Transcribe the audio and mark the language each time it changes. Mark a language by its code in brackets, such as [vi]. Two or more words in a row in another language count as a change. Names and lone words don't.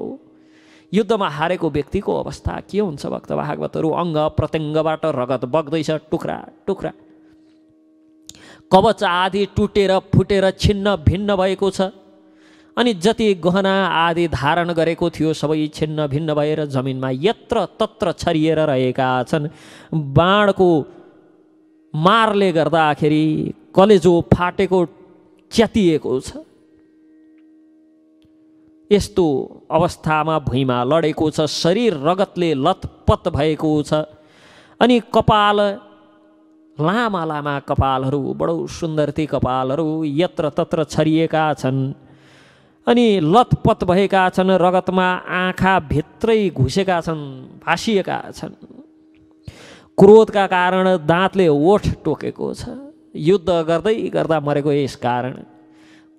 [ne] युद्धमा हारेको व्यक्तिको अवस्था के हुन्छ भक्त भागवतहरू? अङ्ग प्रत्यङ्गबाट रगत बग्दैछ, टुक्रा टुक्रा। कवच आदि टुटेर फुटेर छिन्न भिन्न भएको छ। अनि जति गहना आदि धारण गरेको थियो सबै छिन्न भिन्न भएर जमिनमा यत्र तत्र छरिएर रहेका छन्। बाणको मारले गर्दाखेरि कलेजो फाटेको, च्यातिएको छ। यस्तो अवस्थामा भुइँमा लडेको छ। शरीर रगतले लतपत भएको छ। अनि कपाल, लामा लामा कपालहरू, बडो सुन्दर ती कपालहरू यत्र तत्र छरिएका छन् अनि लतपत भएका छन्। रगतमा आँखा भित्रै घुसेका छन्, भासिएका छन्। क्रोधका कारण दाँतले ओठ टोकेको छ। युद्ध गर्दै गर्दा मरेको यस कारण।